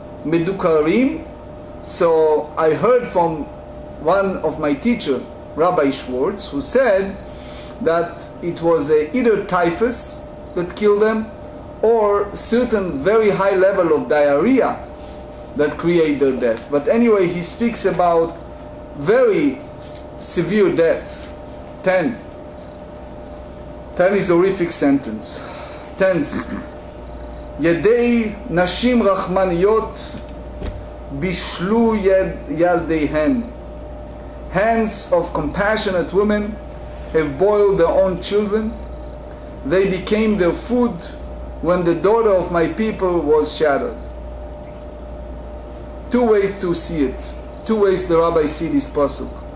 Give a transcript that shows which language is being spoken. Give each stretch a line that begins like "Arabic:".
English: Medukarim. So I heard from one of my teacher, Rabbi Schwartz, who said that it was either typhus that killed them, or certain very high level of diarrhea that create their death. But anyway, he speaks about very severe death. 10 is a horrific sentence.
Hebrew: 10th, ידי נשים רחמניות בישלו ילדיהן.
English: Hands of compassionate women have boiled their own children. They became their food when the daughter of my people was shattered. Two ways to see it. Two ways the rabbis see this pasuk.